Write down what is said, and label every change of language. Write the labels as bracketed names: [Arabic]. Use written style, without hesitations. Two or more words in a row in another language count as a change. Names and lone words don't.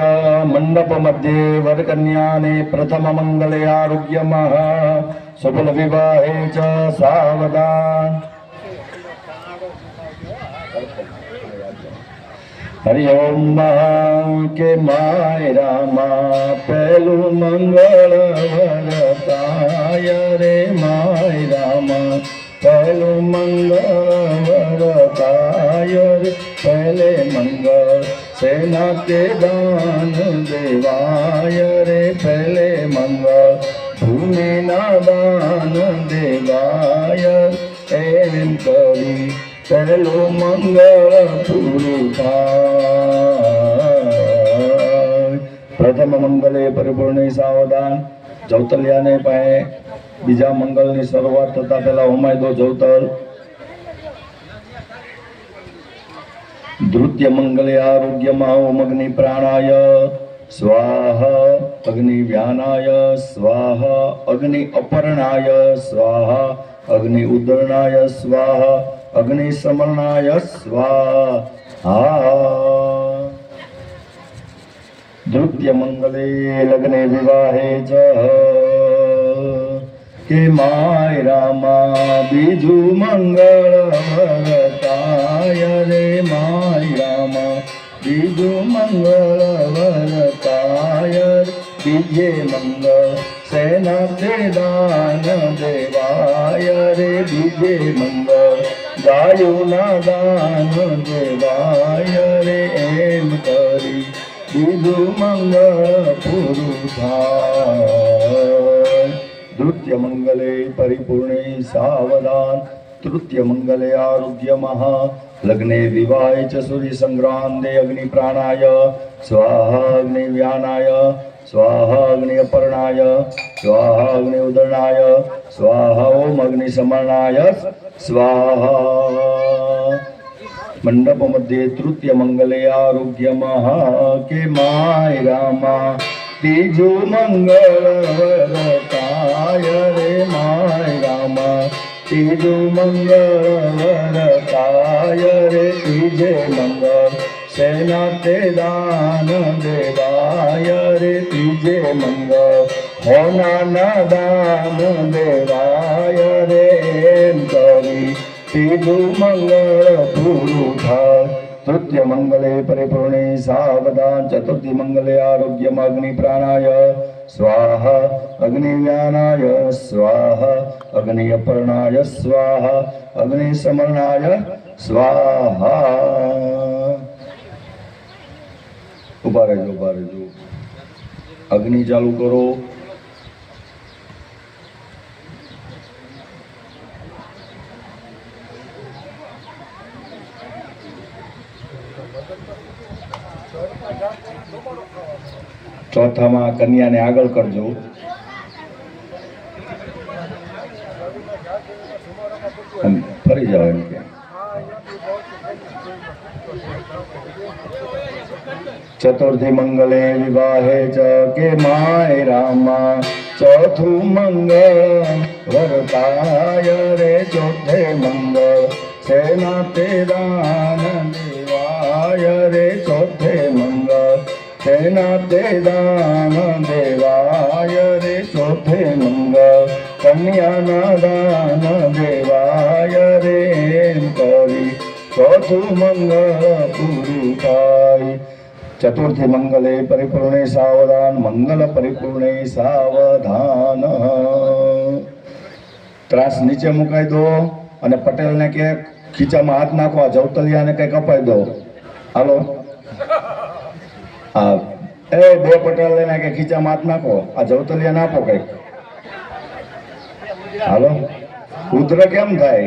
[Sanskrit] मंडप मध्ये वर कन्या ने प्रथम मंगले आरोग्यमः सफल विवाहे च सावधान। हरि ओम [Gujarati] કે માય રામા પહેલું મંગળ વરતાય રે માય રામા પહેલું મંગળ વરતાય રે પહેલે મંગળ સેના કે દાન દેવાય રે પહેલે મંગળ ભૂમિ ના દાન દેવાય એમ કરી પહેલો મંગળ પૂરું થાય। [Sanskrit] प्रथम मंगले परिपूर्ण सावधान [Gujarati] જવતલિયા ને પાએ બીજા મંગળ કી શરૂઆત થતા પહેલા હોમાય દો જવતલ। [Sanskrit] द्वितीय मंगले आरोग्य ओम अग्नि प्राणाय स्वाहा अग्नि व्यानाय स्वाहा अग्नि अपरणाय स्वाहा अग्नि उदरणाय स्वाहा अग्नि समरणाय स्वाहा। द्वितीय मंगले लग्ने विवाहे च [Gujarati] કે માય રામા બીજું મંગળ વરતાય રે માય રામા બીજું મંગળ વરતાય બીજે મંગળ સેના તે દાન દેવાય રે બીજે મંગળ ગાયો ના દાન દેવાય રે એમ કરી બીજું મંગળ પૂરું થાય। [Sanskrit] द्वितीय मंगले परिपूर्णे सावधान तृतीय मंगले आरोग्य महा लग्ने विवाहे च सूर्य संग्रांदे अग्नि प्राणाय स्वाहा अग्नि व्यानाय स्वाहा अग्नि अपरणाय स्वाहा अग्नि उदरणाय स्वाहा ओम अग्नि समरणाय स्वाहा। मंडप मध्ये तृतीय मंगले आरोग्य महा [Gujarati] કે માય રામા તીજું મંગળ વરતાય રે માય રામા તીજું મંગળ વરતાય રે તીજે મંગળ સેના તે દાન દેવાય રે તીજે મંગળ હોના ના દાન દેવાય રે કરી તીજું મંગળ પૂરું થાય। [Sanskrit] तृतीय मंगले परिपूर्णे सावधान चतुर्थी मंगले आरोग्य अग्नि प्राणाय स्वाहा अग्नि व्यानाय स्वाहा अग्नि अपरणाय स्वाहा अग्नि समरणाय स्वाहा। [Gujarati] ઊભા રહજો અગ્નિ ચાલુ કરો। ચોથા માં કન્યા ને આગળ કરજો। ફરી જાવ એમ કે [Sanskrit] चतुर्थी मंगले विवाहे च [Gujarati] કે માય રામા ચોથું મંગળ વરતાય રે ચોથે મંગળ સેના તે દાન દેવાય રે ચોથે મંગળ સેના તે દાન દેવાય રે ચોથે મંગળ કન્યા દાન દેવાય રે કરી ચોથું મંગળ પૂરું થાય [Sanskrit] चतुर्थी मंगले परिपूर्णे सावधान मंगल परिपूर्णे सावधान [Gujarati] ત્રાસ નીચે મુકાઈ દો અને પટેલને કે ખીચામાં હાથ નાખો, આ જવતલિયાને કઈ કપાઈ દો. હાલો હા એ બે પટેલને કે ખીચામાં હાથ નાખો, આ જવતલિયાને આપો કઈક. હાલો ઉધર કેમ થાય?